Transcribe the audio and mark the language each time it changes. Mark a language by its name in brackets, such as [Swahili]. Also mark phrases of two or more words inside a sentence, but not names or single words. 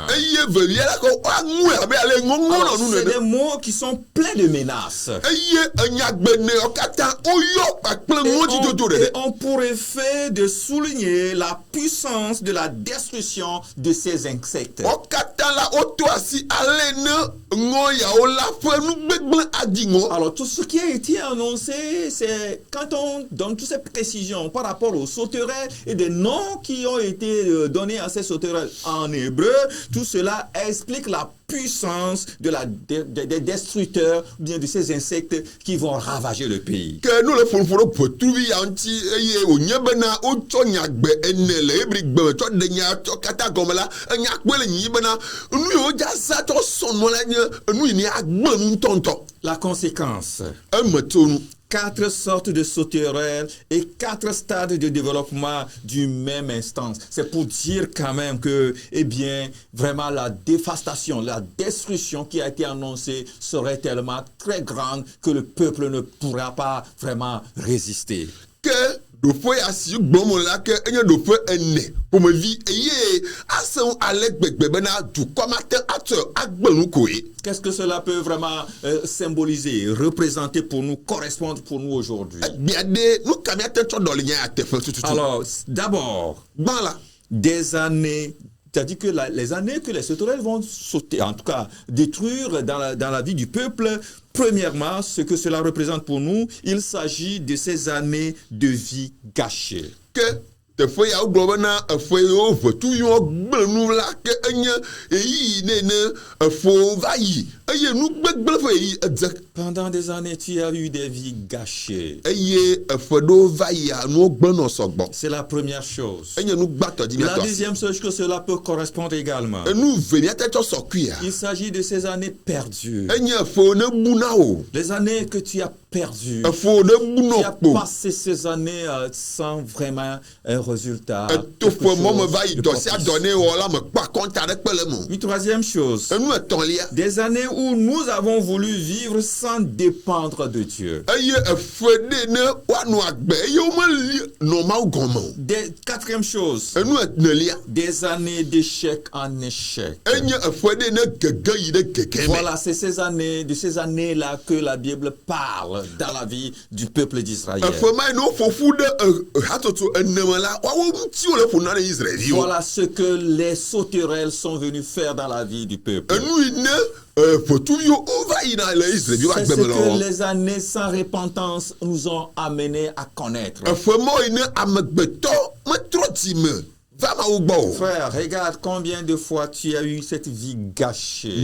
[Ewe] Eye velia la ke woaŋue abe ale ŋɔŋɔ nɔ [French] Alors, [Ewe] nu [French] c'est [Ewe] nene. [French] des mots qui sont pleins de menaces. [Ewe] Eye enyagbenewo katã woyɔ kpakple ŋɔdzidodo [French] Et [Ewe] ɖeɖe. [French] on pourrait faire de souligner la puissance de la destruction de ces insectes. [Ewe] Wo katã la woto asi ale ne ŋɔ yawo la ƒe nugbegblẽ adi ŋɔ. [French] Alors, tout ce qui a été annoncé, c'est quand on donne toutes ces précisions par rapport aux sauterelles et des noms qui ont été donnés à ces sauterelles en hébreu, tout cela explique la puissance des destructeurs, ou bien de ces insectes qui vont ravager le pays. [Ewe] Ke nu le ƒoƒo ɖe ʋetuvi ya ŋuti eye wònye bena wotsɔ nyagbe ene le Hébrigbe me tsɔ ɖe nya tsɔ katã gɔme la, enya kpe le nyi bena nu yiwo dza za tsɔ sɔ nua la nye enu yi ne agbe nu ŋutɔŋutɔ. [French] La conséquence. [Ewe] Eme tso nu. [French] 4 sortes de sauterelles et 4 stades de développement du même instance. C'est pour dire quand même que, eh bien, vraiment la dévastation, la destruction qui a été annoncée serait tellement très grande que le peuple ne pourra pas vraiment résister. [Ewe] Ke ɖoƒe ya si gblɔm la ke enye ɖoƒe ene ƒomevi eye ase ŋu ale gbegbe bena dukɔ mate atsɔ agbe nu koe. [French] Qu'est-ce que cela peut vraiment symboliser, représenter pour nous, correspondre pour nous aujourd'hui? [Ewe] Bia ɖe nu ka miate tsɔ ɖɔli nya ya teƒe tututu. [French] Alors, d'abord, [Ewe] Gbã la. [French] des années, c'est-à-dire que les années que les sauterelles vont sauter, en tout cas détruire dans la vie du peuple, premièrement, ce que cela représente pour nous, il s'agit de ces années de vie gâchées. [Ewe] Ke teƒe ya wogblɔ bena eƒe yiwo ʋetuviwo gblẽ nu la ke enye eyi nene eƒewo va yi eye nu gbegblẽ ƒe yi edze. [French] Pendant des années, tu as eu des vies gâchées. [Ewe] Eye eƒe ɖewo va yia nuwo gblẽ nɔ sɔgbɔ. [French] C'est la première chose. [Ewe] Enye nu gbãtɔ dzi [French] La [Ewe] miatɔ. [French] deuxième chose que cela peut correspondre également, [Ewe] Enu velia te tsɔ sɔkuia. [French] il s'agit de ces années perdues. [Ewe] Enye eƒewo ne buna o. [French] Les années que tu as perdues. [Ewe] Eƒewo ne [French] Tu [Ewe] bunɔ [French] as [Ewe] kpo. [French] passé ces années sans vraiment un résultat. [Ewe] Etoƒe mɔ me va yi [French] de [Ewe] dɔ sia [French] propice. [Ewe] dɔ ne wɔ la me kpɔ akɔnta ɖe kpe le me. [French] Une troisième chose, [Ewe] Enu etɔ̃lia. [French] des années où nous avons voulu vivre sans dépendre de Dieu. [Ewe] Eye eƒe ɖe ne woanɔ agbe eye womeli nɔ Mawu gɔme o. [French] Quatrième chose, [Ewe] Enu enelia. [French] des années d'échec en échec. [Ewe] Enye eƒe ɖe ne gege yi ɖe gege me. [French] Voilà, c'est de ces années-là que la Bible parle dans la vie du peuple d'Israël. [Ewe] Eƒe ma yi ne woƒoƒu ɖe hatsotso ene me la, woawo ŋuti wole ƒo na ɖe Israelviwo. [French] Voilà ce que les sauterelles sont venues faire dans la vie du peuple. [Ewe] Enu yi ne ʋetuviwo wova yina le Israelviwo [French] C'est ce [Ewe] agbeme le [French] que [Ewe] wɔm. [French] les années sans repentance nous ont amenés à connaître. [Ewe] Eƒe mɔ yi ne amegbetɔ metrɔ dzi me va Mawu gbɔ o. [French] Frère, regarde combien de fois tu as eu cette vie gâchée.